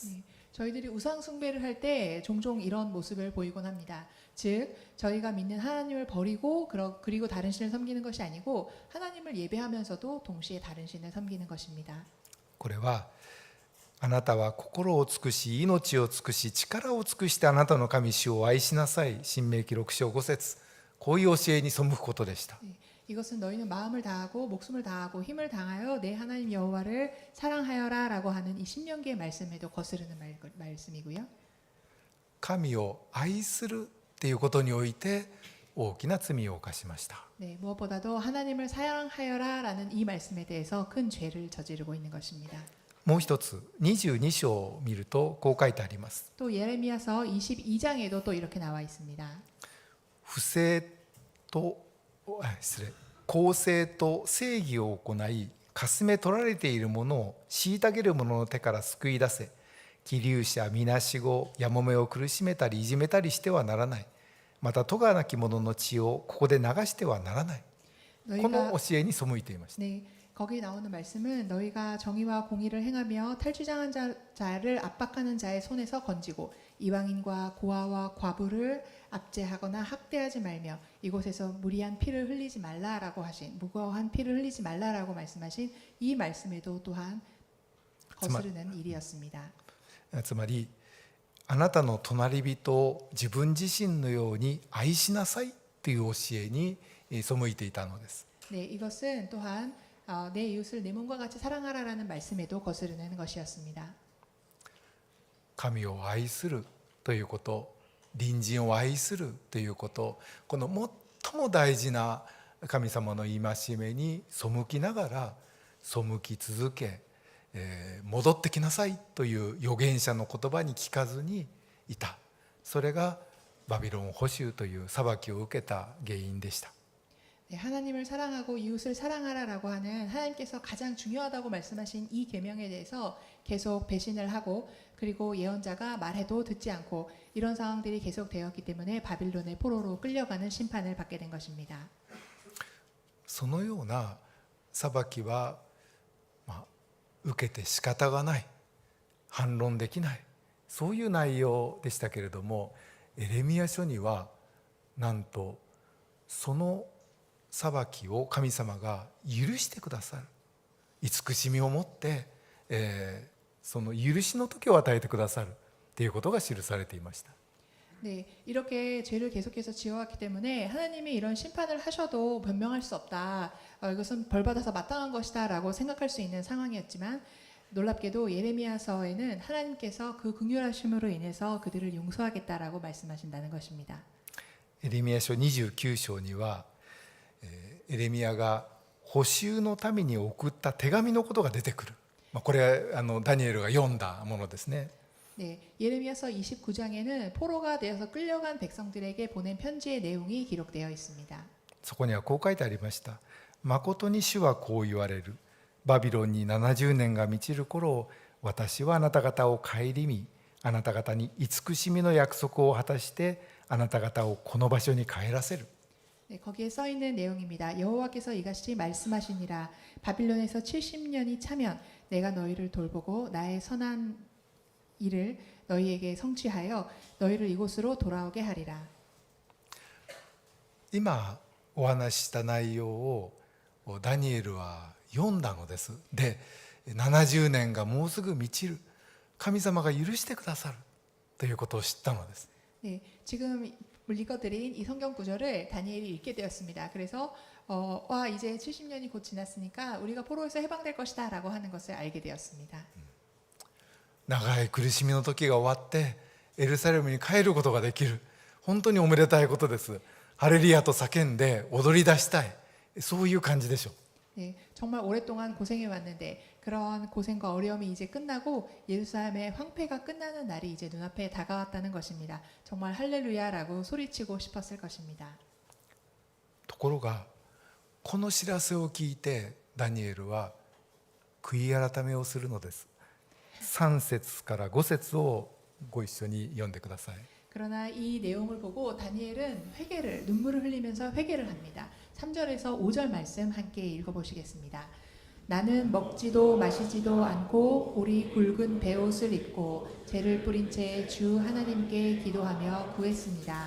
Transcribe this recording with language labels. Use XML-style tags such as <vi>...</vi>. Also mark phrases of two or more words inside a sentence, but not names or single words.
<ko>네, 저희들이 우상 숭배를 할 때 종종 이런 모습을 보이곤 합니다. 즉 저희가 믿는 하나님을 버리고 그리고 다른 신을 섬기는 것이 아니고 하나님을 예배하면서도 동시에 다른 신을 섬기는 것입니다.</ko> <ja>これはあなたは心を尽くし命を尽くし力を尽くしてあなたの神主を愛しなさい。申命記6章5節、こういう教えに背くことでした。</ja> <ko>네, 이것은 너희는 마음을 다하고 목숨을 다하고 힘을 다하여 내 하나님 여호와를 사랑하여라라고 하는 이 신명기의 말씀에도 거스르는 말씀이고요.</ko> <ja>神を愛するっていうことにおいて大きな罪を犯しました。</ja> <ko>네, 무엇보다도 하나님을 사랑하여라라는 이 말씀에 대해서 큰 죄를 저지르고 있는 것입니다.</ko> <ja>もう一つ22章を見るとこう書いてあります。</ja> <ko>또 예레미야서 22장에도 또 이렇게 나와 있습니다.</ko> <ja>不正と公正と正義を行いかすめ取られているものを虐げる者の手から救い出せ。寄留者みなしごやもめを苦しめたりいじめたりしてはならない。また咎なき者の血をここで流してはならない。この教えに背いていました。</ja> <ko>네, 거기 나오는 말씀은 너희가 정의와 공의를 행하며 탈주장한 자를 압박하는 자의 손에서 건지고 이방인과 고아와 과부를 압제하거나 학대하지 말며 이곳에서 무리한 피를 흘리지 말라라고 하신 무고한 피를 흘리지 말라라고 말씀하신 이 말씀에도 또한 거스르는 일이었습니다.</ko> <ja>つまりあなたの隣人を自分自身のように愛しなさいという教えに背いていたのです。</ja> <ko>네, 이것은 또한 내 이웃을 내 몸과 같이 사랑하라라는 말씀에도 거스르는 것이었습니다.</ko> <ja>神を愛するということ、隣人を愛するということ、この最も大事な神様の戒めに背きながら背き続け、戻ってきなさいという預言者の言葉に聞かずにいた。それがバビロン捕囚という裁きを受けた原因でした。</ja> <ko>네, 하나님을 사랑하고 이웃을 사랑하라라고 하는 하나님께서 가장 중요하다고 말씀하신 이 계명에 대해서 계속 배신을 하고 그리고 예언자가 말해도 듣지 않고 이런 상황들이 계속되었기 때문에 바빌론의 포로로 끌려가는 심판을 받게 된 것입니다.</ko> <ja>そのような裁きは、受けて仕方がない、反論できない、そういう内容でしたけれども、エレミヤ書にはなんとその裁きを神様が許してくださる、慈しみを持って、その許しの時を与えてくださるということが記されていました。</ja> <ko>네, 이렇게 죄를 계속해서 지어왔기 때문에 하나님이 이런 심판을 하셔도 변명할 수 없다. 이것은 벌받아서 마땅한 것이다라고 생각할 수 있는 상황이었지만 놀랍게도 예레미야서에는 하나님께서 그 긍휼하심으로 인해서 그들을 용서하겠다라고 말씀하신다는 것입니다.</ko> <ja>エレミヤ書29章にはエレミヤが捕囚の民に送った手紙のことが出てくる。これはダニエルが読んだものですね。</ja> <ko>네, 예레미야서 29장에는 포로가 되어서 끌려간 백성들에게 보낸 편지의 내용이 기록되어 있습니다.</ko> <ja>そこにはこう書いてありました。誠に主はこう言われる。バビロンに70年が満ちる頃、私はあなた方を顧み、あなた方に慈しみの約束を果たして、あなた方をこの場所に帰らせる。</ja> <ko>네, 거기에 써 있는 내용입니다. 여호와께서 이같이 말씀하시니라. 바빌론에서 70년이 차면 내가 너희를 돌보고 나의 선한 일을 너희에게 성취하여 너희를 이곳으로 돌아오게 하리라.</ko> <ja>今お話しした内容をダニエルは読んだのです。で、70年がもうすぐ満ちる。神様が許してくださるということを知ったのです。</ja> <ko>네, 지금 읽어드린 이 성경 구절을 다니엘이 읽게 되었습니다. 그래서 이제 70년이 곧 지났으니까 우리가 포로에서 해방될 것이다 라고 하는 것을 알게 되었습니다.</ko> <ja>長い苦しみの時が終わってエルサレムに帰ることができる。本当におめでたいことです。ハレルヤと叫んで踊り出したい、そういう感じでしょう。</ja> <ko>네, 정말 오랫동안 고생해 왔는데 그런 고생과 어려움이 이제 끝나고 예루살렘의 황폐가 끝나는 날이 이제 눈앞에 다가왔다는 것입니다. 정말 할렐루야라고 소리치고 싶었을 것입니다.</ko> <ja>ところがこの知らせを聞いてダニエルは悔い改めをするのです。3節から5節をご一緒に読んでください。</ja> <ko>그러나 이 내용을 보고 다니엘은 눈물을 흘리면서 회개를 합니다. 3절에서 5절 말씀 함께 읽어보시겠습니다. 나는 먹지도 마시지도 않고 우리 굵은 베옷을 입고 재를 뿌린 채 주 하나님께 기도하며 구했습니다.</ko>